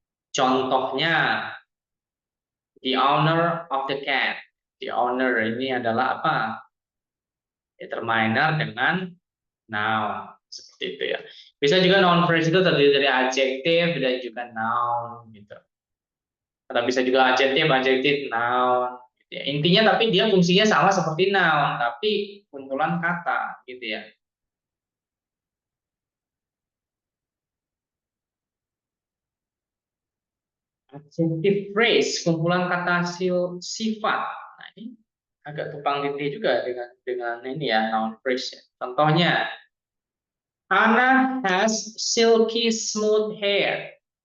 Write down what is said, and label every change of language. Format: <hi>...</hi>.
<id>Contohnya,</id> <en>the owner of the cat.</en> <id>The owner ini adalah apa? Determiner dengan noun. Seperti itu ya. Bisa juga noun phrase itu terdiri dari adjektif dan juga noun gitu. Atau bisa juga adjektif, adjektif, noun. Gitu ya. Intinya tapi dia fungsinya sama seperti noun, tapi kumpulan kata gitu ya. Adjective phrase, kumpulan kata sifat. Nah, ini agak tumpang tindih juga dengan ini ya, noun phrase. Contohnya,</id> <en>Hannah has silky smooth hair.</en>